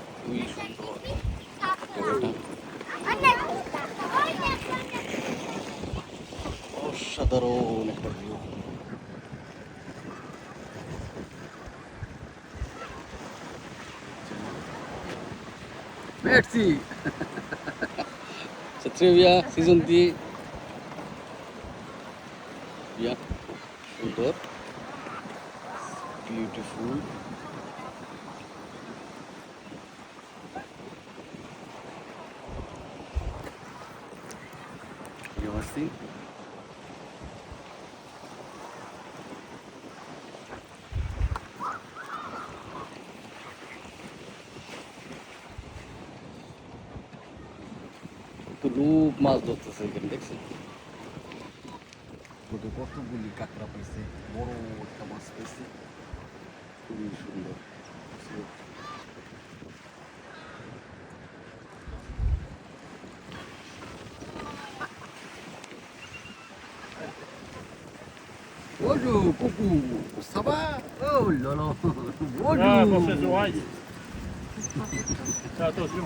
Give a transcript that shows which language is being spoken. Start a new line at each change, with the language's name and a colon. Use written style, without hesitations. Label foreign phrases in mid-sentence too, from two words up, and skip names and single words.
Bangla: খুবই সুন্দর অসাধারণ একটা ভিউ।
French: Merci. C'est très bien, season 3. Bien,
Bangla: সুন্দর, বিউটিফুল।
French: Merci.
Bangla: তো লোক মাছ ধরতেছে এখানে, দেখছেন কতগুলি কাঁকড়া পাইছে, বড় একটা মাছ পাইছে, খুবই সুন্দর।
French: Bonjour, coucou, ça va? Oh là là, bonjour. Ah, pour ses oreilles. Fais attention.